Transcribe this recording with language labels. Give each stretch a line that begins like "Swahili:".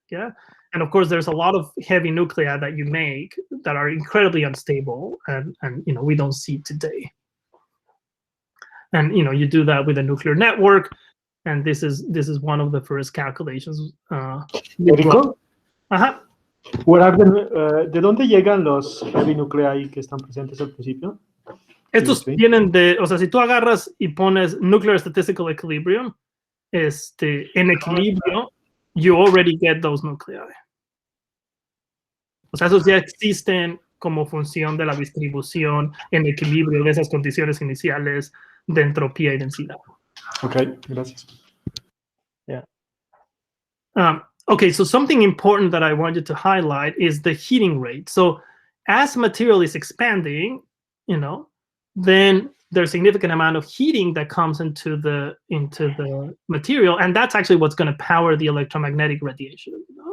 English: Yeah, and of course, there's a lot of heavy nuclei that you make that are incredibly unstable, and we don't see today. And you do that with a nuclear network, and this is one of the first calculations.
Spanish: Érico, Ajá. ¿de dónde llegan los
English: heavy nuclei
Spanish: que están presentes al principio? Estos vienen de, o sea, si tú agarras y pones
English: nuclear statistical equilibrium,
Spanish: en equilibrio,
English: you already get those nuclei.
Spanish: O sea, esos ya existen como función de la distribución en equilibrio de esas condiciones iniciales de entropía y densidad. Ok, gracias.
English: Yeah. Okay, so something important that I wanted to highlight is the heating rate. So as material is expanding, then there's a significant amount of heating that comes into the material, and that's actually what's going to power the electromagnetic radiation.